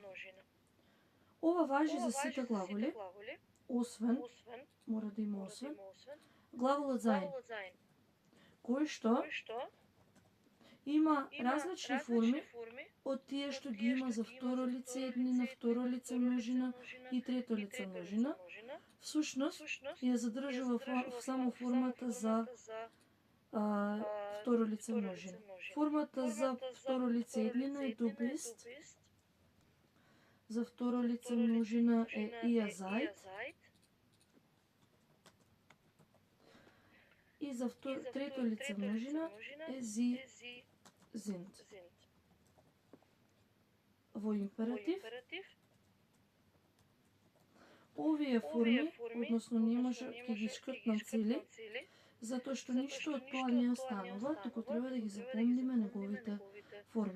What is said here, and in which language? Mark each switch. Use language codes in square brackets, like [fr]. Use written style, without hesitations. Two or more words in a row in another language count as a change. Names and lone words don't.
[mk] Ова важи за сите глаголи, освен, мора да има освен, глаголот sein, кој што има различни форми од тие што ги има за второ лице еднина, второ лице множина и трето лице множина. Всушност, ја задржува само формата за второ лице множина. Формата за второ лице еднина е [de] du bist, [mk] за второ лице множина е [de] ihr seid [mk] и за трето лице множина е [de] sie sind. [mk] Во императив овие форми, односно не може ќе ги шкртнам цели, затоа што ништо од тоа не останува, туку треба да ги запомниме неговите форми.